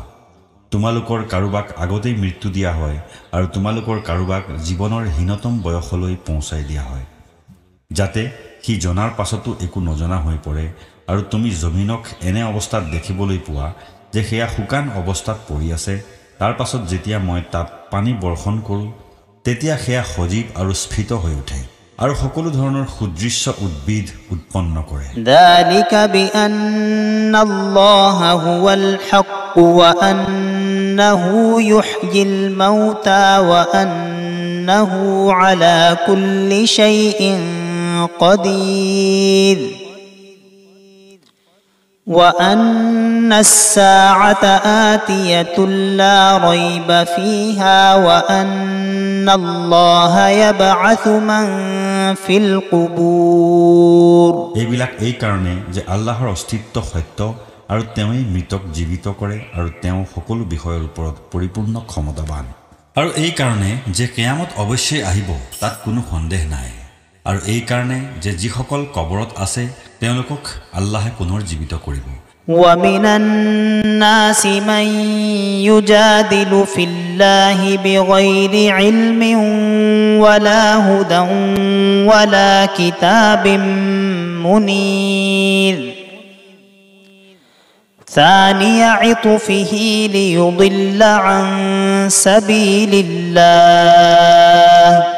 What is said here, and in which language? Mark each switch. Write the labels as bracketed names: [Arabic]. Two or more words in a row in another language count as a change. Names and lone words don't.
[Assamese] তোমালোকৰ কাৰোবাক আগতেই মৃত্যু দিয়া হয় আৰু তোমালোকৰ কাৰোবাক জীৱনৰ হীনতম বয়সলৈ পৌঁছাই দিয়া হয়, যাতে সি জনাৰ পাছতো একো নজনা হৈ পৰে আৰু তুমি জমিনক এনে অৱস্থাত দেখিবলৈ পোৱা যে সেয়া শুকান অৱস্থাত পৰি আছে। তাৰ পাছত যেতিয়া মই তাত পানী বৰ্ষণ কৰোঁ, তেতিয়া সেয়া সজীৱ আৰু স্ফীত হৈ উঠে আৰু সকলো ধৰণৰ সুদৃশ্য উদ্ভিদ উৎপন্ন কৰে। [Arabic] ذلك بأن الله هو الحق وأنه يحيي الموتى وأنه على كل شيء قدير وأن الساعة آتية لا ريب فيها وأن الله يبعث من في القبور [Assamese] এইবিলাক এই কাৰণে যে আল্লাহৰ অস্তিত্ব সত্য আৰু তেওঁই মৃতক জীবিত কৰে আৰু তেওঁ সকলো বিষয়ৰ ওপৰত পৰিপূৰ্ণ ক্ষমতাবান আৰু এই কাৰণে যে কিয়ামত অৱশ্যই আহিব তাত কোনো সন্দেহ নাই আৰু এই কাৰণে যে যিসকল কবৰত আছে তেওঁলোকক আল্লাহে পুনৰ জীবিত কৰিব [Arabic] ومن الناس من يجادل في الله بغير علم ولا هدى ولا كتاب منير ثاني عطفه ليضل عن سبيل الله